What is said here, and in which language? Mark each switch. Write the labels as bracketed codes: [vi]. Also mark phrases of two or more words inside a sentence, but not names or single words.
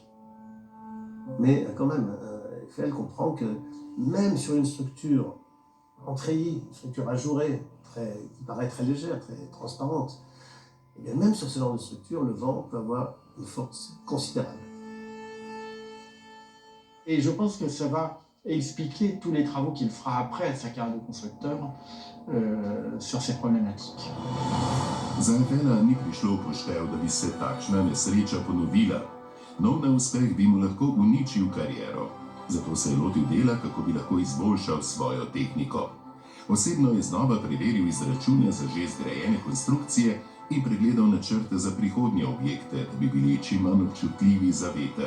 [fr] Mais quand même, Eiffel comprend que même sur une structure en treillis, une structure ajourée, qui paraît très légère, très transparente, et bien même sur ce genre de structure, le vent peut avoir une force considérable. Et je pense que ça va expliquer tous les travaux qu'il fera après sa carrière de constructeur sur ces problématiques. [sl] Za Eiffela ni prišlo v poštev, da bi se takšna nesreča ponovila. Nov neuspeh bi mu lahko uničil kariero. Zato se je lotil dela, kako bi lahko izboljšal svojo tehniko. Osebno je znova preveril izračune za že zgrajene konstrukcije in pregledal načrte za prihodnje objekte, da bi bili čim manj občutljivi za veter.